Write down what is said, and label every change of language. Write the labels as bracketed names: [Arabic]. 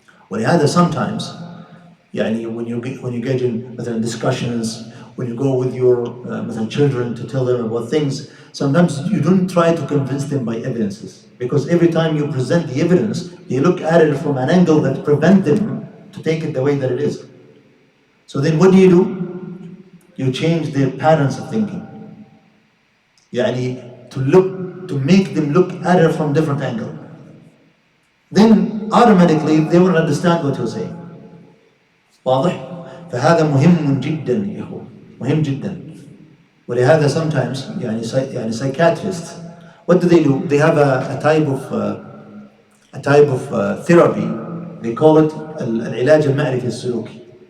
[Arabic] ولهذا [English] sometimes when you engage in discussions, when you go with your children to tell them about things, sometimes you don't try to convince them by evidences, because every time you present the evidence, they look at it from an angle that prevents them to take it the way that it is. So then what do? You change their patterns of thinking. To make them look at it from different angle. Then automatically they will understand what you're saying. [Arabic] واضح؟ فهذا مهم جدا يا اخوة، مهم جدا. ولهذا [English] sometimes psychiatrists, what do? They have a type of therapy. They call it العلاج المعرفي السلوكي.